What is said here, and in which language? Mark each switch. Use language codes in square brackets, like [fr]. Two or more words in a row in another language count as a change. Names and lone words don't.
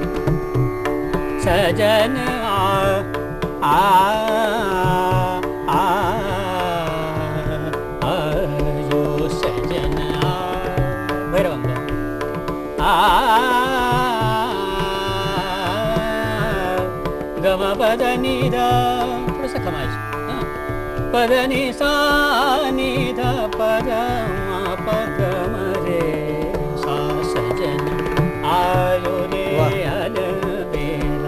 [mr] सजन गम पदनी ध थोडंसं खमायचं. पदनी सा नि ध पद पदम रे सा [hi] सजन आयो रे, हलबेला